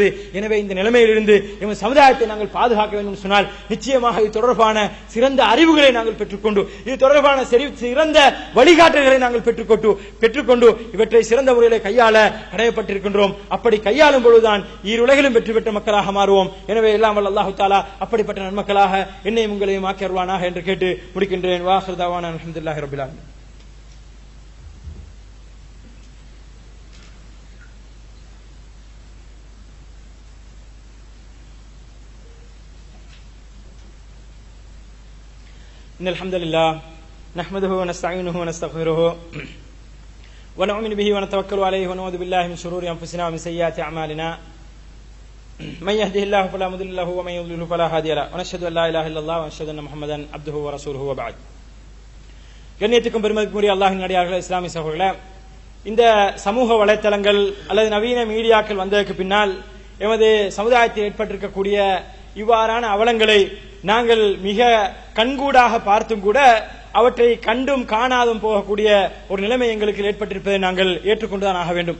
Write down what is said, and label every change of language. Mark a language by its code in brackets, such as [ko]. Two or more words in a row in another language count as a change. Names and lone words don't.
[ta] எனவே இந்த நிலைமையிலிருந்து எமது சமுதாயத்தை நாங்கள் பாதுகாக்க வேண்டும் சொன்னால், நிச்சயமாக இது தொடர்பான சிறந்த அறிவுகளை நாங்கள் பெற்றுக்கொண்டு, இது தொடர்பான சிறந்த வழிகாட்டுகளை நாங்கள் பெற்றுக்கொண்டு இவற்றை சிறந்த முறையில் கையாள கடமைப்பட்டிருக்கின்றோம். அப்படி கையாளும் பொழுதுதான் ஈருலகிலும் வெற்றி பெற்ற மக்களாக மாறுவோம். எனவே எல்லாம் வல்ல [ar] الله تعالى [ta] அப்படிப்பட்ட நன்மக்களாக என்னையும் உங்களையும் ஆக்கி அருள்வானாக என்று கேட்டு முடிக்கின்றேன். [ar] وآخر دعوانا الحمد لله رب العالمين. إن الحمد لله نحمده ونستعينه ونستغفره ونؤمن به ونتوكل عليه ونعوذ بالله من شرور أنفسنا ومن سيئات أعمالنا من يهده الله فلا مضل له ومن يضلل فلا هادي له ونشهد أن لا إله إلا الله ونشهد أن محمدا عبده ورسوله وبعد. [ta] கண்ணியத்துக்கும் பெருமதிக்குரிய அல்லாஹ்வின் நல்லடியார்களே, இஸ்லாமிய சகோதரர்களே, இந்த சமூக வலைத்தளங்கள் அல்லது நவீன மீடியாக்கள் வந்ததற்கு பின்னால் எமது சமுதாயத்தில் ஏற்பட்டிருக்கக்கூடிய இவ்வாறான அவலங்களை நாங்கள் மிக கண்கூடாக பார்த்தும் கூட அவற்றை கண்டும் காணாதும் போகக்கூடிய ஒரு நிலைமை எங்களுக்கு ஏற்பட்டிருப்பதை நாங்கள் ஏற்றுக்கொண்டுதான் ஆக வேண்டும்.